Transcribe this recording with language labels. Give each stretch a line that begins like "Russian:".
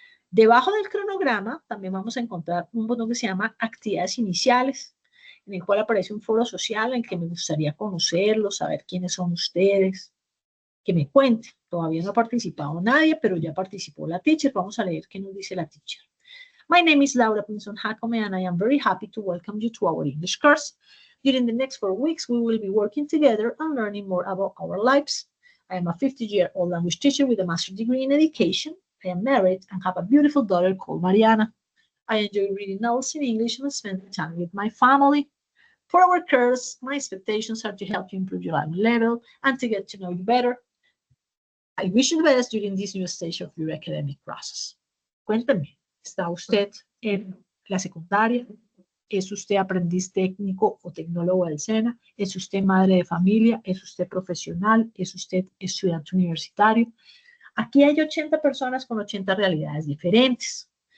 Spanish: Debajo del cronograma también vamos a encontrar un botón que se llama actividades iniciales, en el cual aparece un foro social en que me gustaría conocerlos, saber quiénes son ustedes, que me cuenten. Todavía no ha participado nadie, pero ya participó la teacher. Vamos a leer qué nos dice la teacher.
English: My name is Laura Pinson-Jacome, and I am very happy to welcome you to our English course. During the next 4 weeks, we will be working together and learning more about our lives. I am a 50-year-old language teacher with a master's degree in education. I am married and have a beautiful daughter called Mariana. I enjoy reading novels in English and spending time with my family. For our course, my expectations are to help you improve your language level and to get to know you better. I wish you the best during this new stage of your academic process.
Spanish: Cuéntame, ¿está usted en la secundaria? ¿Es usted aprendiz técnico o tecnólogo del SENA? ¿Es usted madre de familia? ¿Es usted profesional? ¿Es usted estudiante universitario? Aquí hay 80 personas con 80 realidades diferentes.